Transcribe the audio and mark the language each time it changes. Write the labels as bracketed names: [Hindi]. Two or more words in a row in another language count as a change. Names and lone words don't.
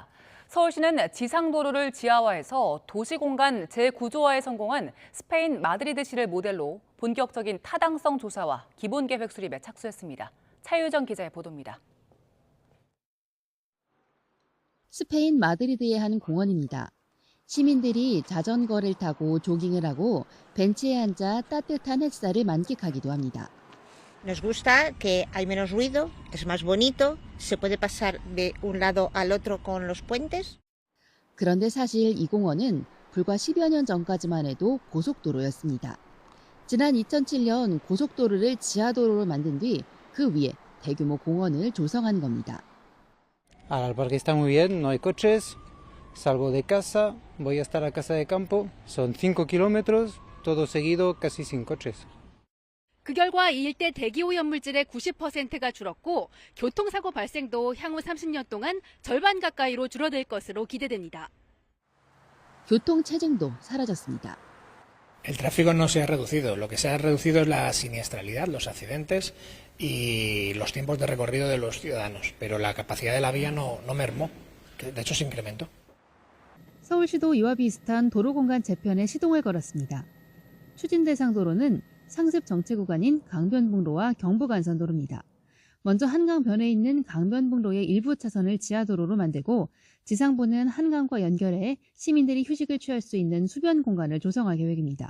[Korean] 서울시는 지상도로를 지하화해서 도시공간 재구조화에 성공한 스페인 마드리드시를 모델로 본격적인 타당성 조사와 기본계획 수립에 착수했습니다. 차유정 기자의 보도입니다. 스페인 마드리드의 한 공원입니다. 시민들이 자전거를 타고 조깅을 하고 벤치에 앉아 따뜻한 햇살을 만끽하기도 합니다. [Spanish] Nos gusta que hay menos ruido, es más bonito, se puede pasar de un lado al otro con los puentes. [Korean] 그런데 사실 이 공원은 불과 10여 년 전까지만 해도 고속도로였습니다. 지난 2007년 고속도로를 지하도로로 만든 뒤 그 위에 대규모 공원을 조성한 겁니다. [Spanish] El parque está muy bien, no hay coches, salgo de casa, voy hasta la casa de campo, son 5 kilómetros, todo seguido, casi sin coches. [Korean] 그 결과 이 일대 대기오염물질의 90%가 줄었고 교통사고 발생도 향후 30년 동안 절반 가까이로 줄어들 것으로 기대됩니다. 교통체증도 사라졌습니다. [Spanish] El tráfico no se ha reducido, lo que se ha reducido es la siniestralidad, los accidentes y los tiempos de recorrido de los ciudadanos, pero la capacidad de la vía no mermó, de hecho se incrementó. [Korean] 서울시도 이와 비슷한 도로 공간 재편에 시동을 걸었습니다. 추진 대상 도로는 상습 정체 구간인 강변북로와 경부간선도로입니다. 먼저 한강변에 있는 강변북로의 일부 차선을 지하도로로 만들고 지상부는 한강과 연결해 시민들이 휴식을 취할 수 있는 수변 공간을 조성할 계획입니다.